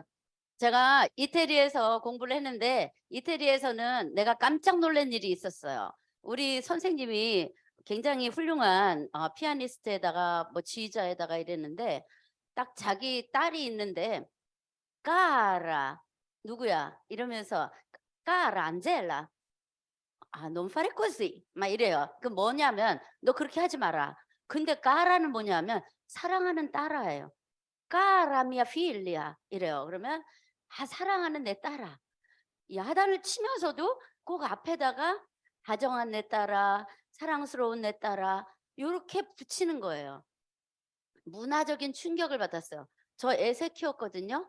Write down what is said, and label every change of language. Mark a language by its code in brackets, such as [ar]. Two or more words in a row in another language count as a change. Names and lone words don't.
[ko] 제가 이태리에서 공부를 했는데 이태리에서는 내가 깜짝 놀란 일이 있었어요. 우리 선생님이 굉장히 훌륭한 피아니스트에다가 뭐 지휘자에다가 이랬는데 딱 자기 딸이 있는데 까라 누구야? 이러면서 [it] cara Angela non fare così [ko] 막 이래요. 그 뭐냐면 너 그렇게 하지 마라. 근데 까라는 뭐냐면 사랑하는 딸아예요. [it] "Cara mia figlia." [ko] 이래요. 그러면 사랑하는 내 딸아. 이 하단을 치면서도 꼭 앞에다가 다정한 내 딸아, 사랑스러운 내 딸아 요렇게 붙이는 거예요. 문화적인 충격을 받았어요. 저 애 셋 키웠거든요.